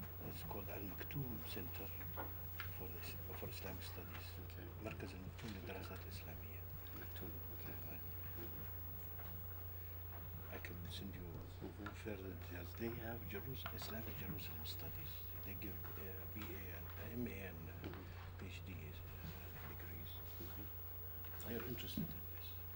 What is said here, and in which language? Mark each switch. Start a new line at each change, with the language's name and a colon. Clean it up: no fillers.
English: It's called Al-Maktoum Center for Islamic Studies. Okay.
Arabic: مركز المكتوم للدراسات الإسلامية.
English: Maktoum. Okay. I can send you further details. They have Islamic Jerusalem studies. They give BA and MA and PhD degrees. They're interested in this.